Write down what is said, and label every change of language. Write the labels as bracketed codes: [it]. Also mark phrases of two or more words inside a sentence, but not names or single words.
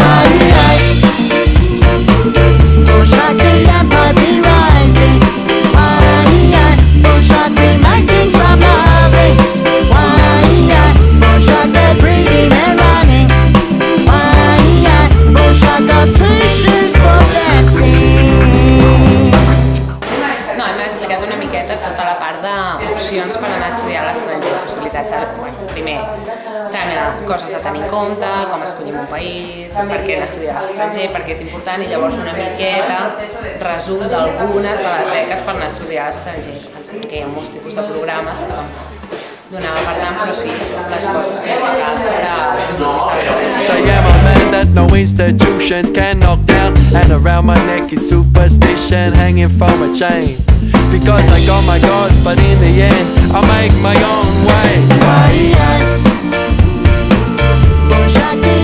[en] Bushrock the empire be rising. Bushrock the magpies from loving. Bushrock the breeding and running. Bushrock got three shoes for dancing. [ca] No, hem explicat una miqueta tota la part d'opcions per anar a estudiar a l'estranger, possibilitats, bueno, primer, coses a tenir en compte, com escollim un país, per què anar a estudiar a l'estranger, per què és important, i llavors una miqueta resum d'algunes de les beques per anar a estudiar a l'estranger. Pensem que hi ha molts tipus de programes que donava per tant, però sí, les coses principals sobre els estudis a l'estranger. [en] I am a man that no institutions can knock down, and around my neck is superstition hanging from a chain. Because I got my gods, but in the end I make my own way. Bushrock